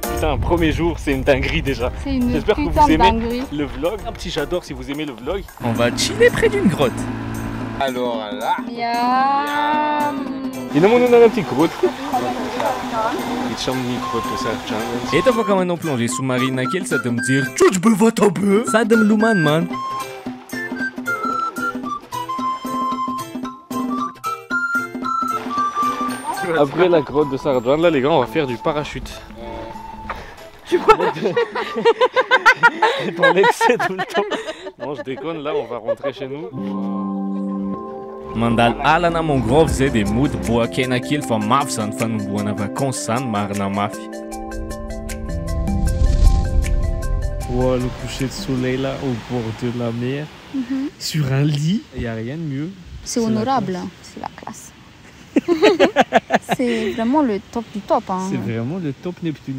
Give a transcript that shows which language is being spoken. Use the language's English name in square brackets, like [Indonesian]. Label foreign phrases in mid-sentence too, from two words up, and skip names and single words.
[French] Putain, premier jour, c'est une dinguerie déjà. C'est une J'espère que putain vous de aimez dinguerie. le vlog. Un petit j'adore si vous aimez le vlog. On va chiller près d'une grotte. Alors là. Il nous manque un petit grotte. Il chante micro tout ça, challenge. [Malagasy] Eto afaka manao [French] plongée sous-marine [Malagasy] kely sady mijery trotro be vata be sady milomano man. [French] Après la grotte de Sardouane, là les gars, on va faire du parachute. Tu vois? Dans l'excès tout le temps. Non, je déconne, là on va rentrer chez nous. [Malagasy] Mandalo alana mangrove zay dia mody boakena kely fa mafy zany fanomboana vacances zany marina mafy. [French] Wow, le coucher de soleil là au bord de la mer, sur un lit, il n'y a rien de mieux. C'est honorable, c'est la classe. C'est vraiment le top du top. Hein. C'est vraiment le top neptunien.